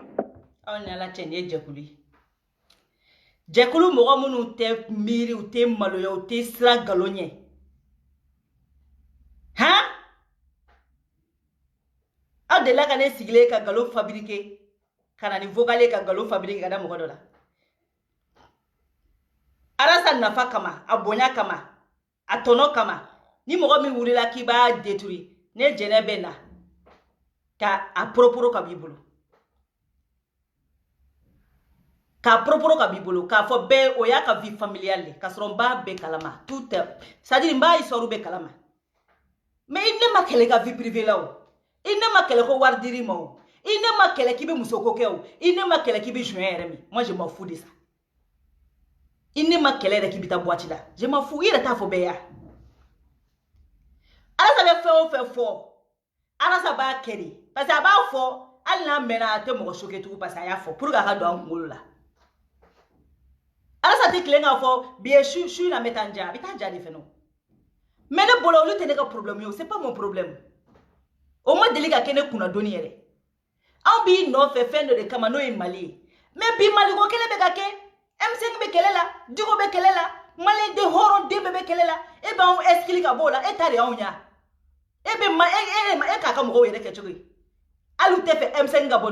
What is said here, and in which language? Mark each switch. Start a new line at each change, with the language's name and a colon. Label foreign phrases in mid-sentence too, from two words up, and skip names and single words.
Bambara: aw ni ala cɛ nin ye jɛkulu ye jɛkulu mɔgɔ minnu tɛ miiri u tɛ maloya u tɛ siran nkalon ɲɛ aw delila ka ne sigilen ka nkalon fabriquer ka na ni vocal ka nkalon fabriquer ka da mɔgɔ dɔ la arasa nafa kama a bonya kama a tono kama ni mɔgɔ min wulila k'i b'a détruire ne jɛnɛ bɛ na ka a proporo ka b'i bolo k'a proporo ka b'i bolo k'a fɔ bɛɛ o y'a ka
French: vie familiale
Bambara: le k'a sɔrɔ n b'a bɛɛ kalama
French: tout c'est à dire
Bambara: n b'a histoire bɛɛ kalama mais i ne ma kɛlɛ ka
French: vie privée
Bambara: la o i ne ma kɛlɛ ko wari dir'i ma o i ne ma kɛlɛ k'i bɛ muso ko kɛ o i ne ma kɛlɛ k'i bɛ joint yɛrɛ min
French: moi je m'en fous de ça
Bambara: i ne ma kɛlɛ yɛrɛ k'i bɛ taa boîte la
French: je m'en fous
Bambara: i yɛrɛ t'a fɔ bɛɛ ya Arasa bɛ fɛn o fɛn fɔ Arasa b'a kɛ de
French: parce que
Bambara: a b'a fɔ hali n'a mɛnna a tɛ mɔgɔ choquer tugun
French: parce que
Bambara: a y'a fɔ
French: pour que
Bambara: a ka don an kunkolo la Arasa tɛ tilen k'a fɔ bi ye su in na n bɛ taa n ja a bɛ taa ja de fɛnɛ mais ne bolo olu tɛ ne ka problème ye o
French: c'est pas mon problème
Bambara: o ma deli ka kɛ ne kunna donni yɛrɛ anw b'i nɔfɛ fɛn dɔ de kama n'o ye Mali ye mais bi Maliko kɛlɛ bɛ ka kɛ M5 bɛ kɛlɛ la Diko bɛ kɛlɛ la Malien de hɔrɔn den bɛɛ bɛ kɛlɛ la e b'anw expliquer ka bɔ o la e ta de y'anw ɲa e k'a ka mɔgɔw yɛrɛ kɛ cogo ye hali u tɛ fɛ M5 ka bɔ